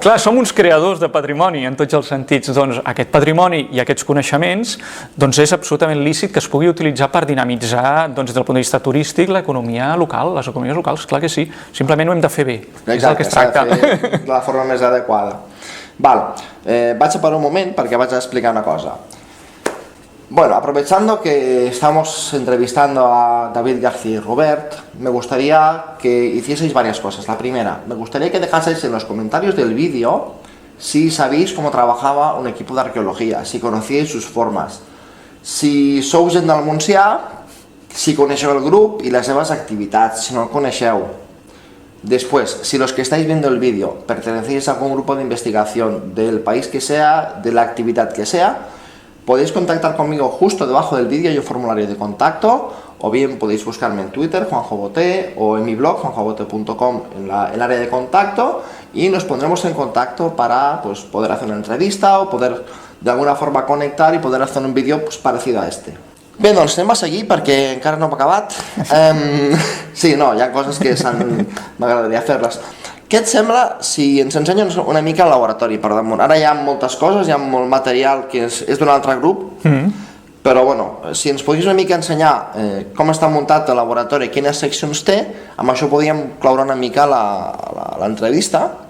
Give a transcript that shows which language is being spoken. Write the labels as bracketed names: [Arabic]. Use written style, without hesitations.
[Catalan] Clar, som uns creadors de patrimoni en tots els sentits. Doncs aquest patrimoni i aquests coneixements és absolutament lícit que es pugui utilitzar per dinamitzar, des del punt de vista turístic, l'economia local, les economies locals, clar que sí. Simplement ho hem de fer bé, és del que es tracta. De la forma més adequada. Vaig a parar un moment perquè vaig a explicar una cosa. [Spanish] Bueno, aprovechando que estamos entrevistando a David García y Robert, me gustaría que hicieseis varias cosas. La primera, me gustaría que dejaseis en los comentarios del vídeo si sabéis cómo trabajaba un equipo de arqueología, si conocíais sus formas, [Catalan] si sou gent del Montsià, si coneixeu el grup i les seves activitats, si no el coneixeu. [Spanish] Después, si los que estáis viendo el vídeo pertenecéis a algún grupo de investigación del país que sea, de la actividad que sea, podéis contactar conmigo justo debajo del vídeo, hay un formulario de contacto, o bien podéis buscarme en Twitter, Juanjo Boté, o en mi blog, juanjobote.com, en el área de contacto, y nos pondremos en contacto para poder hacer una entrevista o poder de alguna forma conectar y poder hacer un vídeo parecido a este. [Catalan] Bé, doncs anem a seguir perquè encara no hem acabat. Sí, no, hi ha coses que m'agradaria fer-les. Què et sembla si ens ensenyes una mica el laboratori per damunt? Ara hi ha moltes coses, hi ha molt material que és d'un altre grup, però bueno, si ens podries una mica ensenyar com està muntat el laboratori, quines seccions té, amb això podíem cloure una mica l'entrevista.